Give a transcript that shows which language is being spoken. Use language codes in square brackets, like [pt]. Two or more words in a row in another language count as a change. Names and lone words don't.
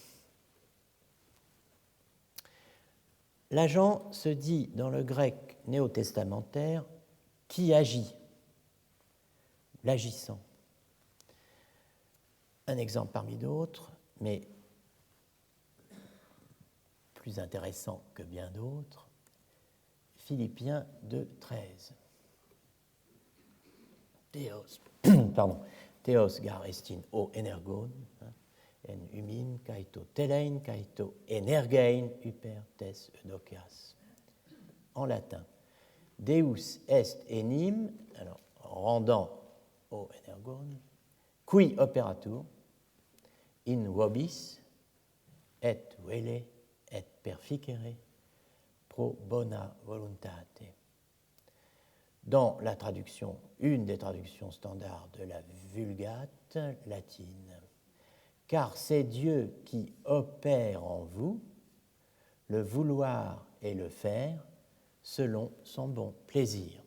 [fr] L'agent se dit dans le grec néo-testamentaire qui agit, l'agissant. Un exemple parmi d'autres, mais plus intéressant que bien d'autres, Philippiens 2,13. [el] Θεὸς γάρ ἐστιν ὁ ἐνεργῶν, ἐν ὑμῖν καὶ τὸ θέλειν καὶ τὸ ἐνεργεῖν ὑπὲρ τῆς εὐδοκίας. [fr] En latin, [la] Deus est enim, [fr] alors rendant [el] ὁ ἐνεργῶν, [la] qui operatur in vobis et vele et perficere pro bona voluntate. [fr] Dans la traduction, une des traductions standards de la Vulgate latine, car c'est Dieu qui opère en vous le vouloir et le faire selon son bon plaisir.